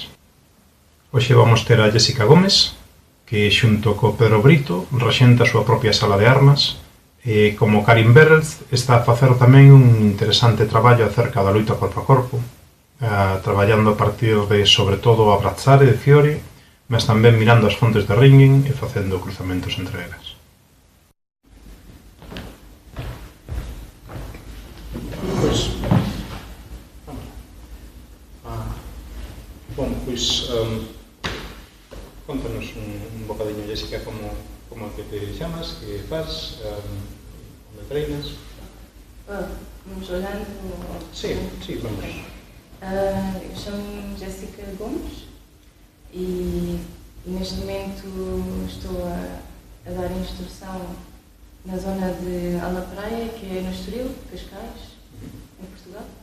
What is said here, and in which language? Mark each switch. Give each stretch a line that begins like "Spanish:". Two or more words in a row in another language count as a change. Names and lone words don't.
Galician: Hoxe vamos ter a Jéssica Gómez, que xunto co Pedro Brito rexenta a súa propia sala de armas e como Karin Berrels está a facer tamén un interesante traballo acerca da loita corpo a corpo, traballando a partir de, sobre todo, a Brazzare de Fiore, mas tamén mirando as fontes de ringing e facendo cruzamentos entre elas. Pois, contanos un bocadiño, Jéssica, como que te chamas, que faz, onde treinas?
Portuguese: Vamos olhando?
Galician: Sí, vamos.
Portuguese: Eu chamo-me Jéssica Gomes e neste momento estou a dar instrução na zona de Ala Praia, que é no Estoril, Cascais, em Portugal.